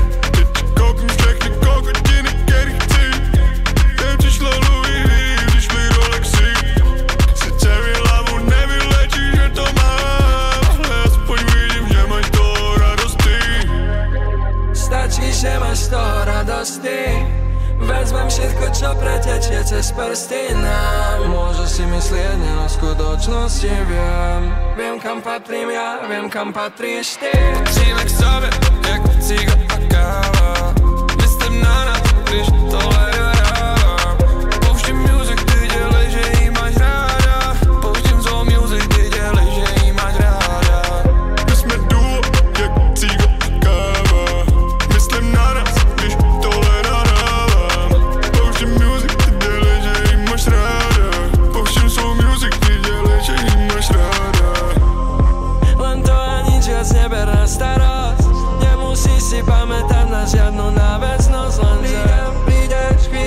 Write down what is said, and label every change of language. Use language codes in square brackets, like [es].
[cs] Teď koupím všechny kokotiny, který chci. Teď přišlo Louis V, přišli Rolexy. Sice mi hlavu nevylečí, že to mám, ale aspoň vidím, že máš toho radosti. Stačí, že máš toho radosti. [sk] Vezmem všetko, čo pretečie cez prsty nám. Môžu si myslieť, nie no v skutočnosti viem kam patrím ja, viem kam patríš ty. [cs] Patříme k sobě, jak ciga a káva. Myslím na nás, když tohle dohrávám. Pouštím music, ty dělej, že jí máš ráda. Pouštím svou music, ty dělej, že jí máš ráda. My jsme duo, jak ciga a káva. Myslím na nás, když tohle dohrávám. Pouštím music, ty dělej, že jí máš ráda. Pouštím svou music, ty dělej, že jí máš ráda. [sk] Len to a nič viac neber na starosť. Nemusíš si pamätať na žiadnu náväznosť, lenže prídeš